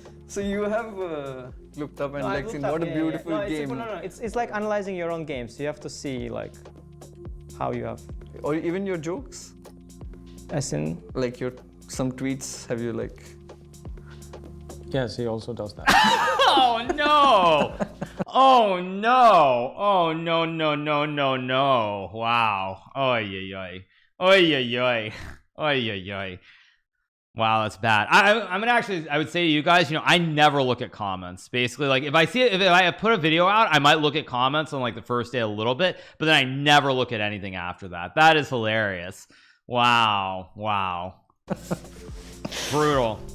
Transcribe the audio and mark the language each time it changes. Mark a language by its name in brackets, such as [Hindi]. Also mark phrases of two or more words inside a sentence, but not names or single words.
[English] So you have looked up and No, I like looked seen up, what a yeah, beautiful yeah. No, game. No. It's like analyzing your own games. You have to see like how you have. Or even your jokes, As in, like your some tweets. Have you like? Yes, he also does that. Oh no! Oh no! Oh no! No! No! No! No! Wow! Oy oy oy! Oy oy oy! Oy oy oy! Wow, that's bad. I'm gonna actually. I would say to you guys, I never look at comments. Basically, like if I see it, if I put a video out, I might look at comments on like the first day a little bit, but then I never look at anything after that. That is hilarious. Wow! Wow! Brutal.